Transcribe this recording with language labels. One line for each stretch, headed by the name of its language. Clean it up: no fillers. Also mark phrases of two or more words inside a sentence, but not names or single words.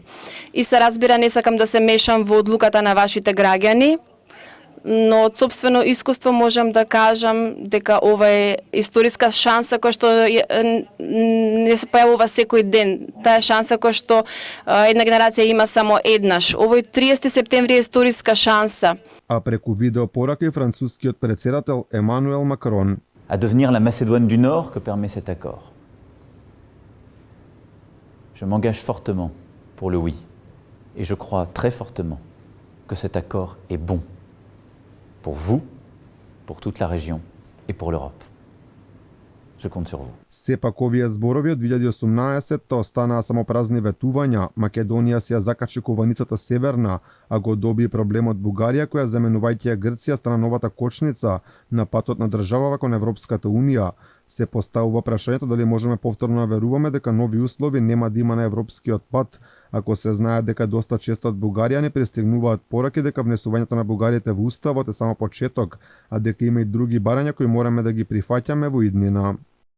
Macedonian: И се разбира, не сакам да се мешам во одлуката на вашите граѓани, но од собствено искуство можам да кажам дека ова е историска шанса која што не се појавува секој ден. Таа шанса која што една генерација има само еднаш. Овој 30 септември е историска шанса. А преку видео порака и францускиот председател Емануел Макрон.
French: À devenir la Macédoine du Nord que permet cet accord. Je m'engage fortement pour le oui et je crois très fortement que cet accord est bon pour vous, pour toute la région et pour l'Europe. Je compte sur vous.
Macedonian: Сепак овие зборови од 2018 останаа само празни ветувања. Македонија си ја закачи кованицата северна, а го доби проблемот Бугарија која заменувајќи ја Грција стана новата кочница на патот на државава кон Европската Унија. Се поставува прашањето дали можеме повторно да веруваме дека нови услови нема да има на европскиот пат, ако се знае дека доста често од Бугарија не пристигнуваат пораки дека внесувањето на бугарите во уставот е само почеток, а дека има и други барања кои мораме да ги прифаќаме во иднина.